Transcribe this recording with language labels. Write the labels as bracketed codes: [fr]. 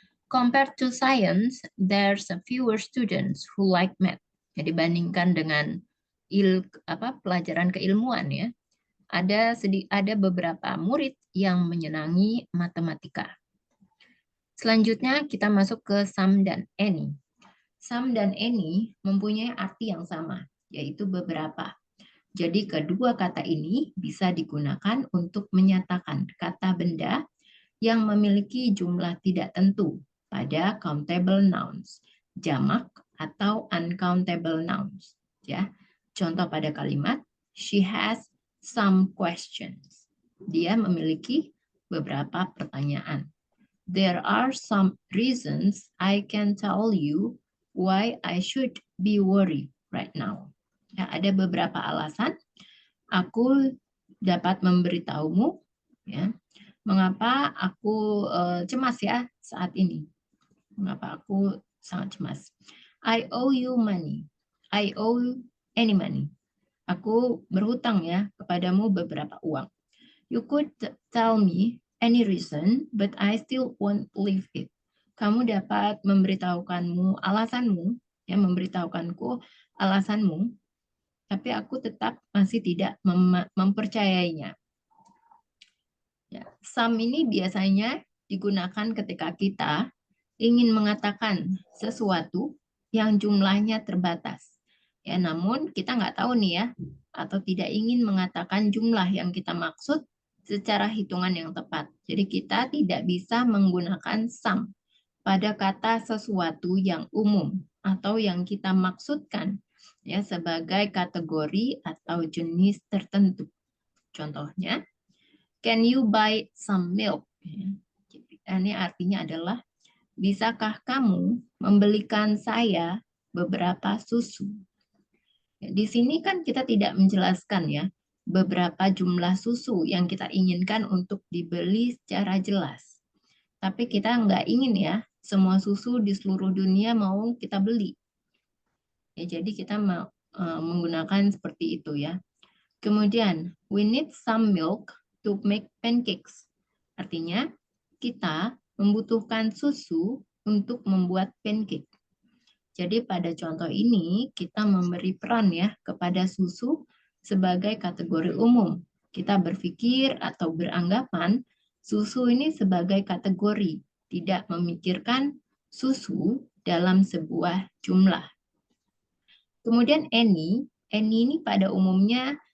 [en] Compared to science, there's a fewer students who like math. [id] Jadi bandingkan dengan pelajaran keilmuan ya. Ada beberapa murid yang menyenangi matematika. Selanjutnya kita masuk ke some dan any. Some dan any mempunyai arti yang sama, yaitu beberapa. Jadi kedua kata ini bisa digunakan untuk menyatakan kata benda yang memiliki jumlah tidak tentu pada countable nouns, jamak atau uncountable nouns. Ya, contoh pada kalimat, [en] she has some questions. [id] Dia memiliki beberapa pertanyaan. [en] There are some reasons I can tell you why I should be worried right now. [id] Ya, ada beberapa alasan aku dapat memberitahumu ya, mengapa aku cemas ya saat ini. Mengapa aku sangat cemas. [en] I owe you money. I owe any money. [id] Aku berhutang ya kepadamu beberapa uang. [en] You could tell me any reason, but I still won't believe it. [id] Kamu dapat memberitahukanmu alasanmu, ya memberitahukanku alasanmu, tapi aku tetap masih tidak mempercayainya. Ya, some ini biasanya digunakan ketika kita ingin mengatakan sesuatu yang jumlahnya terbatas. Ya, namun kita nggak tahu nih ya, atau tidak ingin mengatakan jumlah yang kita maksud secara hitungan yang tepat. Jadi kita tidak bisa menggunakan some pada kata sesuatu yang umum atau yang kita maksudkan ya sebagai kategori atau jenis tertentu. Contohnya, [en] can you buy some milk? [id] Ini artinya adalah, bisakah kamu membelikan saya beberapa susu? Di sini kan kita tidak menjelaskan ya beberapa jumlah susu yang kita inginkan untuk dibeli secara jelas. Tapi kita nggak ingin ya semua susu di seluruh dunia mau kita beli. Ya, jadi kita mau menggunakan seperti itu ya. Kemudian, [en] we need some milk to make pancakes. [id] Artinya, kita membutuhkan susu untuk membuat pancake. Jadi pada contoh ini kita memberi peran ya kepada susu sebagai kategori umum. Kita berpikir atau beranggapan susu ini sebagai kategori, tidak memikirkan susu dalam sebuah jumlah. Kemudian any ini pada umumnya